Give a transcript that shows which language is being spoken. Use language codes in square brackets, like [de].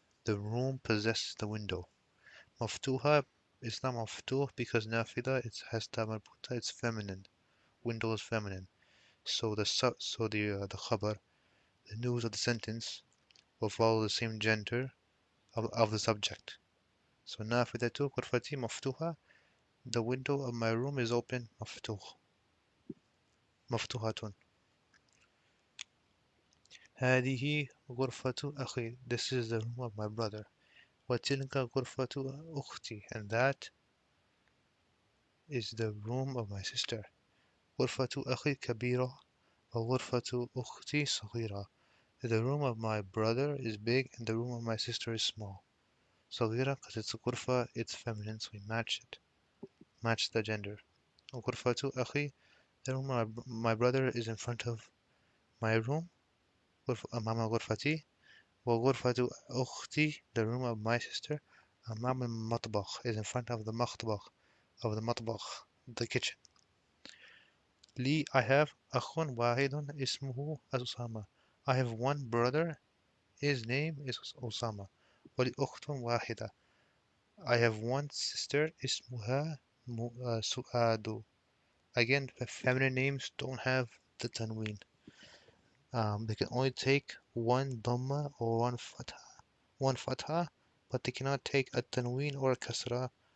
[en] The room possesses the window. مفتوحة is not مفتوح because نافذة it has ta مربوطة, it's feminine. Window is feminine. So the khabar, the news of the sentence, will follow the same gender of the subject. [ar] So نافذة غرفتي مفتوحة. [en] The window of my room is open. [ar] مفتوح. مفتوحة. هذه غرفة أخي. [en] This is the room of my brother. [ar] وتلك غرفة أختي. [en] And that is the room of my sister. [ar] غرفة أخي كبيرة وغرفة أختي صغيرة. [en] The room of my brother is big and the room of my sister is small. صغيرة because it's غرفة, it's feminine, so we match it. Match the gender. [ar] غرفة أخي. [en] The room of my brother is in front of my room. [ar] أمام غرفتي. وغرفة أختي, [en] the room of my sister, [ar] أمام المطبخ, [en] is in front of the مطبخ, of the مطبخ, the kitchen. [ar] لي, [en] I have [ar] أخ واحد اسمه أسامة. [en] I have one brother, his name is Osama. [ar] ولي أخت واحدة. [en] I have one sister اسمها سؤاد. Again, feminine names don't have the tanween. They can only take one dhamma or one fatha, but they cannot take a tanween or a kasra.